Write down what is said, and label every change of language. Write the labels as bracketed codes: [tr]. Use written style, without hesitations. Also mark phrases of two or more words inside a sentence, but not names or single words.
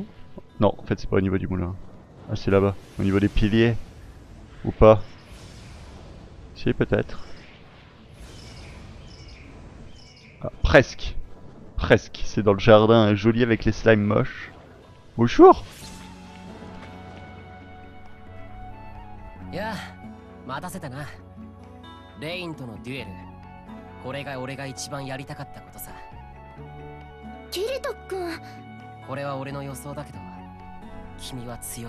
[fr] Non, en fait c'est pas au niveau du moulin. Ah, c'est là-bas. Au niveau des piliers. Ou pas. Si, peut-être. Ah, presque. Presque, c'est dans le jardin joli avec les slimes moches. Bonjour. [ja] やあ、待たせたな。レインとのデュエル。これが俺が一番やりたかったことさ。キリト君。これは俺の予想だけど、君は強い。